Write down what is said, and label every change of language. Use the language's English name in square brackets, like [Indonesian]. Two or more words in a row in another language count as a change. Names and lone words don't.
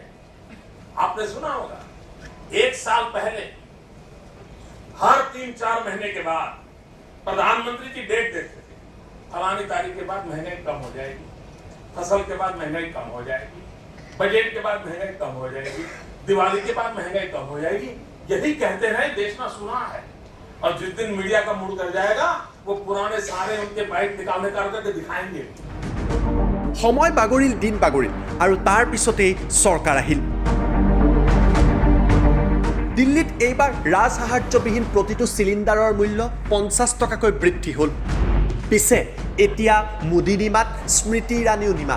[Hindi] आपने सुना होगा, 1 साल पहले हर 3-4 महीने के बाद प्रधानमंत्री की डेट देते थे, फलानी तारीख के बाद महंगाई कम हो जाएगी, फसल के बाद महंगाई कम हो जाएगी, बजट के बाद महंगाई कम हो जाएगी, दिवाली के बाद महंगाई कम हो जाएगी। यही कहते रहे, देश ना सुना है। और जिस दिन मीडिया का मूड कर जाएगा, वो पुराने सारे उनके बाइक निकालने करके दिखाएंगे। [Assamese] সময় বাগৰিল, দিন বাগৰিল আৰু তাৰ পিছতেই চৰকাৰ আহিল। দিল্লীত এইবাৰ ৰাজসাহায্যবিহীন প্ৰতিটো চিলিণ্ডাৰৰ মূল্য 50 টকাকৈ বৃদ্ধি হ'ল। পিছে এতিয়া মোদী নিমাত, স্মৃতি ইৰাণীও নিমাত।